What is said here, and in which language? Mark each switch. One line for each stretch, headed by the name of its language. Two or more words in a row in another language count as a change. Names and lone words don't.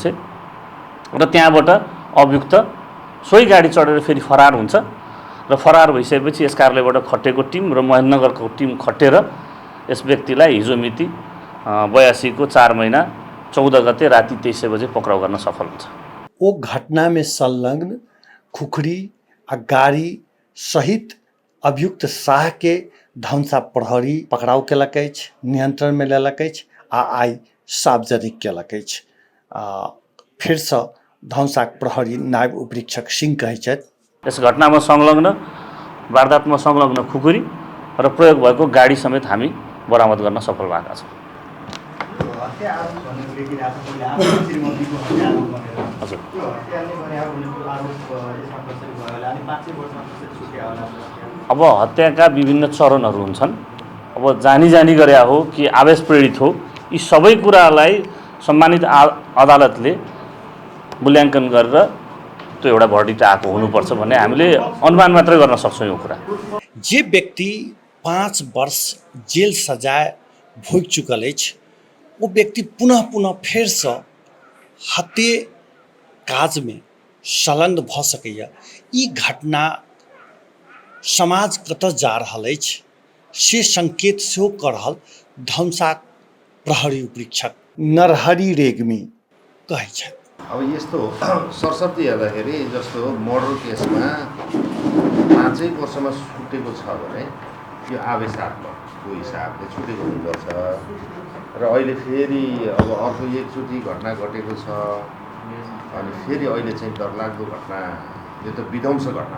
Nepali: र त्यहाँबाट अभियुक्त सोही गाडी चढेर फेरि फरार हुन्छ र फरार भइसकेपछि यस कार्यालयबाट खटेको टिम र महेन्द्रनगरको टिम खटेर यस व्यक्तिलाई हिजो मिति 82 को 4 महिना 14 गते राति 23 बजे पक्राउ गर्न सफल हुन्छ।
Maithili: ओ घटना में संलग्न खुखरी आ गाड़ी सहित अभियुक्त शाह के धनसा प्रहरी पकड़ाव केलक अछि, नियंत्रण में लेलक अछि आ आई सार्वजनिक केलक अछि। फिरसँ धनसाक प्रहरी नायब उपरीक्षक सिंह कहै छथि
Nepali: यस घटनामा संलग्न वारदातमा संलग्न खुकुरी र प्रयोग भएको गाडी समेत हामी बरामद गर्न सफल भएका छौँ। अब हत्याका विभिन्न चरणहरू हुन्छन्। अब जानी गरे हो कि आवेश प्रेरित हो, यी सबै कुरालाई सम्मानित अदालतले मूल्याङ्कन गरेर त्यो एउटा भर्डिक्ट आएको हुनुपर्छ भन्ने हामीले अनुमान मात्रै गर्न सक्छौँ। यो कुरा
Maithili: जे व्यक्ति 5 वर्ष जेल सजाय भोग चुकल अछि वो व्यक्ति पुनः फेरसँ हत्या काज में संलग्न भ सकैया। ई घटना समाज कतऽ जा रहल अछि से संकेत सेहो कऽ रहल धनसाक प्रहरी उपरीक्षक नरहरी रेग्मी कहै छथि।
Nepali: अब यस्तो सरसर्ती हेर्दाखेरि जस्तो मर्डर केसमा 5 वर्षमा छुटेको छ भने यो आवेशात्मकको हिसाबले छुटेको हुनुपर्छ। र अहिले फेरि अब अर्को एकचोटि घटना घटेको छ अनि फेरि अहिले चाहिँ डरलाग्दो घटना, यो त विध्वंस घटना।